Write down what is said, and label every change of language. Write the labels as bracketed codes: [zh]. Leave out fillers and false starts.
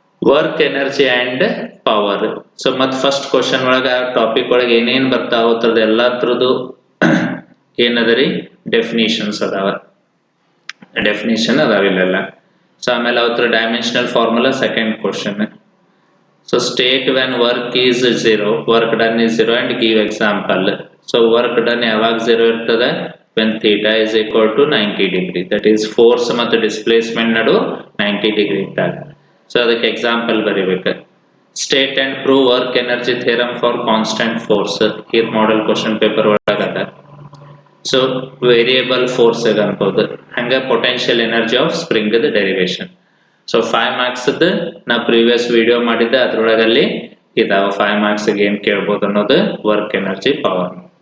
[kn] Work energy and power. So ಮತ್ first question ಒಳಗೆ topic ಒಳಗೆ ಏನೇನ್ ಬರ್ತಾವ ಅದ್ರದ್ದು ಎಲ್ಲಾತ್ರದ್ದು ಏನದರಿ ಡೆಫಿನಿಷನ್ಸ್ ಅದಾವ. ಡೆಫಿನಿಷನ್ ಅದಾವಿಲ್ಲೆಲ್ಲ. ಸೊ ಆಮೇಲೆ ಅವತ್ರ dimensional formula second question. [en] So state when work is 0, work done is 0 and give example. So work done [kn] ಯಾವಾಗ 0 ಇರ್ತದೆ, [en] when theta is equal to 90 degree, that is force ಮತ್ತು displacement [kn] ನಡು 90 degree ಇದ್ದಾಗ. So ಅದಕ್ಕೆ example ಬರಿಬೇಕು. [en] state and prove work energy theorem for constant force, [kn] ಇದು model question paper ಒಳಗದ. So variable force ಅನ್ಬೋದು. ಹಂಗ potential energy of spring derivation. So 5 marks ನಾ previous video ಮಾಡಿದ್ದೆ, ಅದ್ರೊಳಗಲ್ಲಿ ಇದಾವ 5 marks ಏನ್ ಕೇಳ್ಬೋದು ಅನ್ನೋದು ವರ್ಕ್ ಎನರ್ಜಿ ಪವರ್.